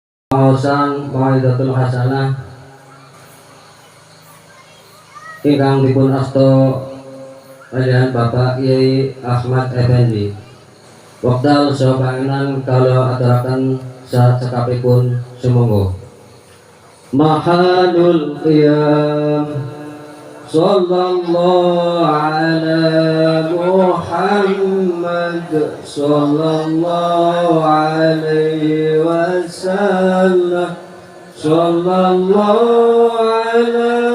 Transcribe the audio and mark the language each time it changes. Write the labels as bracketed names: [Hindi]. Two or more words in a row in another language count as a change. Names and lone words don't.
[Javanese] Maosan [Arabic] موعظة الحسنة [Javanese] ingkang dipun asta kaliyan Bapak Kyai Ahmad Effendi. Wekdal saha pangenan kala aturaken sakabehipun sumangga. [Arabic] محل القيام صلى الله على محمد صلى الله عليه وسلم صلى الله على